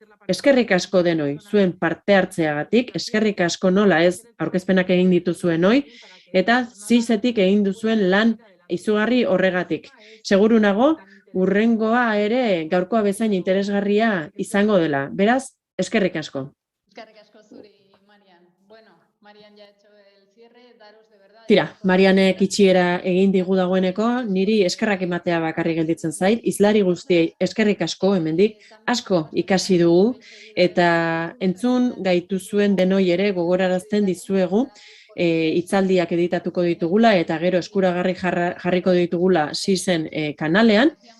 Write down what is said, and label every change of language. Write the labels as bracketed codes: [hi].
[eu] Eskerrik asko denoi, zuen parte hartzeagatik, eskerrik asko nola ez aurkezpenak egin dituzuen hoi, eta zizetik egin duzuen lan izugarri horregatik. Seguru nago, urrengoa ere gaurkoa bezain interesgarria izango dela. Beraz, eskerrik asko. Eskerrik asko zuri, Marian. [es] Bueno, Marian ya ha hecho el cierre, daros de verdad. [eu] Tira, Marianek itxiera egin digu dagoeneko, niri eskerrak ematea bakarrik gelditzen zait, hizlari guztiei eskerrik asko hemendik, asko ikasi dugu, eta entzun gaituzuen denoi ere gogorarazten dizuegu, hitzaldiak editatuko ditugula eta gero eskuragarri jarriko ditugula Sisen kanalean.